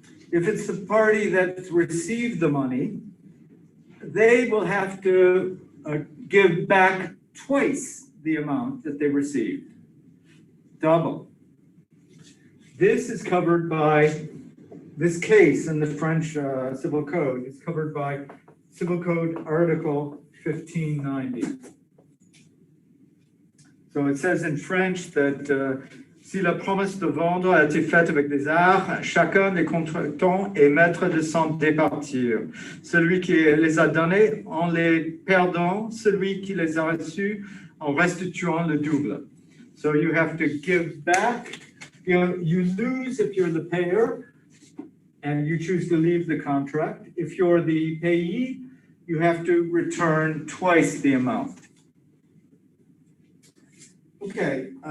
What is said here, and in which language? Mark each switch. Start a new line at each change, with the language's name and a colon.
English: If it's the party that's received the money, they will have to give back twice the amount that they received, double. This is covered by, this case in the French Civil Code is covered by Civil Code Article 1590. So it says in French that
French: si la promesse de vendre a été faite avec des arts, chacun des contractants est maître de s'en départir. Celui qui les a donnés en les perdant, celui qui les a reçus en restituant le double.
English: So you have to give back. You lose if you're the payer and you choose to leave the contract. If you're the payee, you have to return twice the amount. Okay.